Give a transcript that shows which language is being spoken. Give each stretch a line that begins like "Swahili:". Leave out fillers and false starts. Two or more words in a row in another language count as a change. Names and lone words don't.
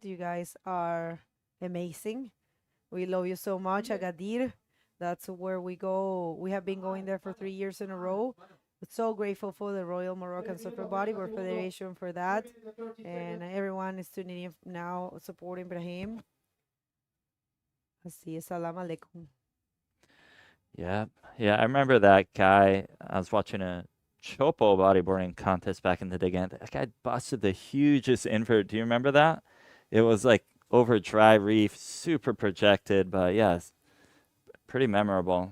English: You guys are amazing. We love you so much. Agadir, that's where we go. We have been going there for 3 years in a row. So grateful for the Royal Moroccan Super Bodyboard Federation for that. And everyone is tuning in now, supporting Brahim.
Spanish: Así es,
Arabic: سلام عليكم.
English: Yeah, I remember that guy. I was watching a Chopo bodyboarding contest back in the day. Again, that guy busted the hugest invert. Do you remember that? It was like over dry reef, super projected, but yeah, it's pretty memorable.